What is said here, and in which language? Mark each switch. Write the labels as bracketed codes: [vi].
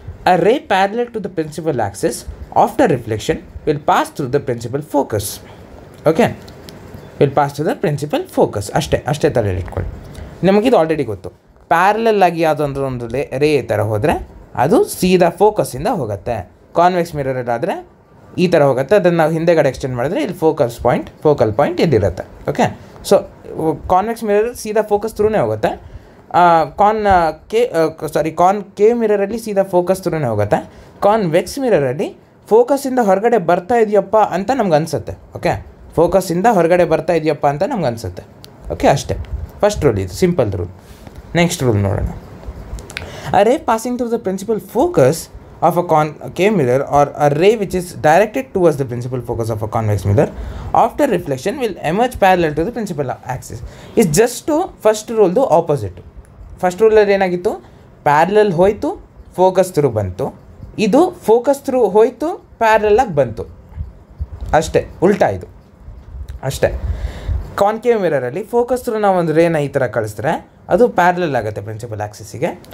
[en] A ray parallel to the principal axis after reflection will pass through the principal focus. Okay, will pass through the principal focus. [kn] ಅಷ್ಟೇ ತಲೆಯಲ್ಲಿ ಇಟ್ಕೊಳ್ಳಿ. ನಮಗಿದು already ಗೊತ್ತು. Parallel ಆಗಿ ಯಾವುದೊಂದು ರೇ ಈ ಥರ ಹೋದರೆ ಅದು ಸೀದಾ ಫೋಕಸ್ಸಿಂದ ಹೋಗುತ್ತೆ. ಕಾನ್ವೆಕ್ಸ್ ಮಿರರಲ್ಲಾದರೆ ಈ ಥರ ಹೋಗುತ್ತೆ. ಅದನ್ನು ನಾವು ಹಿಂದೆಗಡೆ ಎಕ್ಸ್ಟೆಂಡ್ ಮಾಡಿದ್ರೆ ಇಲ್ಲಿ focal point ಇಲ್ಲಿರುತ್ತೆ. Okay, so convex mirror ಸೀದಾ ಫೋಕಸ್ ಥ್ರೂನೇ ಹೋಗುತ್ತೆ. ಕಾನ್ ಕೆ ಮಿರರಲ್ಲಿ ಸೀದಾ ಫೋಕಸ್ ಥ್ರೂನೇ ಹೋಗುತ್ತೆ. ಕಾನ್ವೆಕ್ಸ್ ಮಿರರಲ್ಲಿ ಫೋಕಸ್ಸಿಂದ ಹೊರಗಡೆ ಬರ್ತಾ ಇದೆಯಪ್ಪ ಅಂತ ನಮ್ಗೆ ಅನಿಸುತ್ತೆ. ಓಕೆ, ಫೋಕಸ್ಸಿಂದ ಹೊರಗಡೆ ಬರ್ತಾ ಇದೆಯಪ್ಪ ಅಂತ ನಮ್ಗೆ ಅನಿಸುತ್ತೆ. ಓಕೆ, ಅಷ್ಟೇ ಫಸ್ಟ್ ರೂಲ್, ಇದು ಸಿಂಪಲ್ ರೂಲ್. ನೆಕ್ಸ್ಟ್ ರೂಲ್ ನೋಡೋಣ. [en] A ray passing through the principal focus of a concave mirror or a ray which is directed towards the principal focus of a convex mirror after reflection will emerge parallel to the principal axis. Is just to first rule the opposite. [kn] First rule ಅಲ್ಲಿ ಏನಾಗಿತ್ತು, parallel ಹೋಯಿತು, focus through ಬಂತು. ಇದು focus through ಹೋಯಿತು, ಪ್ಯಾರಲಾಗಿ ಬಂತು. ಅಷ್ಟೇ, ಉಲ್ಟಾ ಇದು ಅಷ್ಟೇ. ಕಾನ್ಕೇವ್ ಮಿರರಲ್ಲಿ ಫೋಕಸ್ ಥ್ರೂ ನಾವು ಒಂದು ರೇನ ಈ ಥರ ಕಳಿಸಿದ್ರೆ ಅದು ಪ್ಯಾರಲಲ್ ಆಗುತ್ತೆ ಪ್ರಿನ್ಸಿಪಲ್ ಆಕ್ಸಿಸಿಗೆ.